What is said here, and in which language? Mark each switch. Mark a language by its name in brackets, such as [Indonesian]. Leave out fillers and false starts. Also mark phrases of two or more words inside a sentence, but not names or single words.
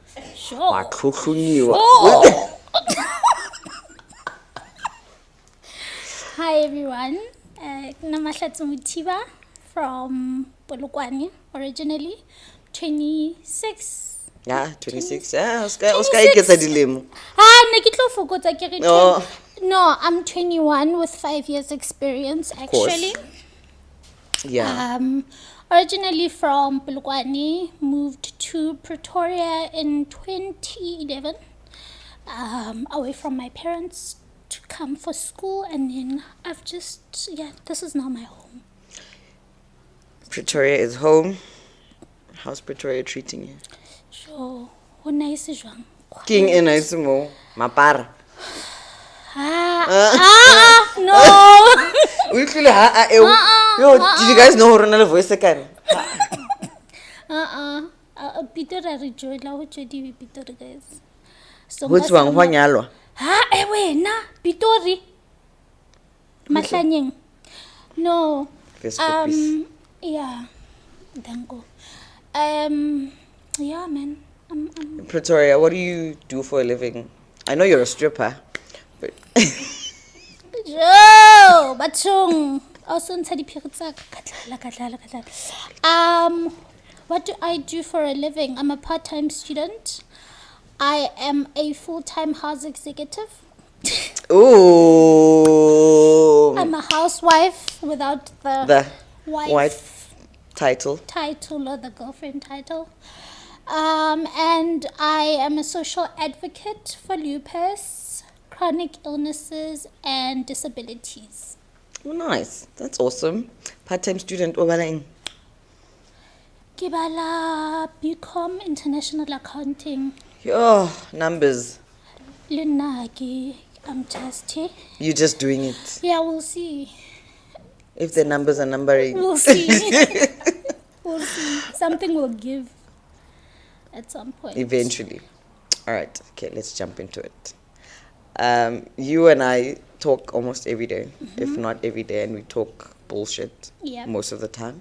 [English] Sure. Hi everyone. Mahlatse Mothiba from Polokwane, originally 26. Yeah, 26. Yeah, Oscar gets a dilemma. [Southern Sotho] Ne ke tlo fokotsa ke re [English] No. No, I'm 21 with 5 years experience actually. Yeah. Originally from Polokwane, moved to Pretoria in 2011, away from my parents to come for school, and then I've just, this is now my home. Pretoria is home. How's Pretoria treating you? [Southern Sotho] So, ho nice jwang? King in Isimo, Mapara. [English] No. Did you guys know her another voice again? [Southern Sotho] Pitora re jola ho tshedi Pitora guys. [English] So What's wrong? [Southern Sotho] Hwa nyalwa? Wena Pitori. Mahlanyeng. [English] No. Yeah. Danko. Yeah, man. Pretoria, what do you do for a living? I know you're a stripper, but [Southern Sotho] Yo, bathong. Also ntsha diphiri tsa ka katla. [English] What do I do for a living? I'm a part-time student. I am a full-time house executive. ooh, I'm a housewife without the wife title. or the girlfriend title. And I am a social advocate for lupus, chronic illnesses, and disabilities. Oh, nice. That's awesome. Part-time student. [Southern Sotho] Obalang. Ke bala BCom [English] International Accounting. Yo, numbers. [Southern Sotho] Le nna [English] I'm just here. You're just doing it. Yeah, we'll see. If the numbers are numbering. We'll see. We'll see. Something will give at some point. Eventually. All right. Okay, let's jump into it. You and I talk almost every day, if not every day, and we talk bullshit most of the time.